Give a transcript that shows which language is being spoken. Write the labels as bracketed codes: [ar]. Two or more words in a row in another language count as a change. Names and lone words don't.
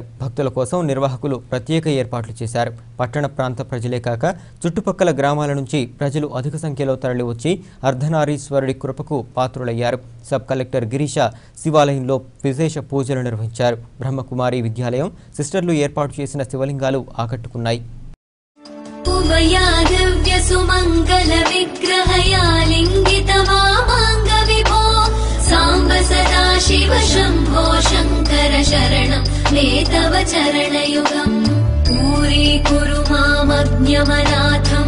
[te] భక్తుల కోసం నిర్వాహకులు ప్రత్యేక ఏర్పాట్లు చేశారు. పట్టణ ప్రాంత ప్రజలే కాక చుట్టుపక్కల గ్రామాల నుంచి ప్రజలు అధిక సంఖ్యలో తరలివచ్చి అర్ధనారీశ్వరుడి కృపకు పాత్రులయ్యారు. సబ్ కలెక్టర్ గిరీష శివాలయంలో విశేష పూజలు నిర్వహించారు. బ్రహ్మకుమారి విద్యాలయం సిస్టర్లు ఏర్పాటు చేసిన శివలింగాలు ఆకట్టుకున్నాయి. [sa] त्वया दिव्यसुमङ्गलविग्रहया लिङ्गितमामाङ्गविभो साम्ब सदा शिव शम्भो शङ्कर शरणं मे तव चरणयुगम् दूरीकुरु मामज्ञमनाथं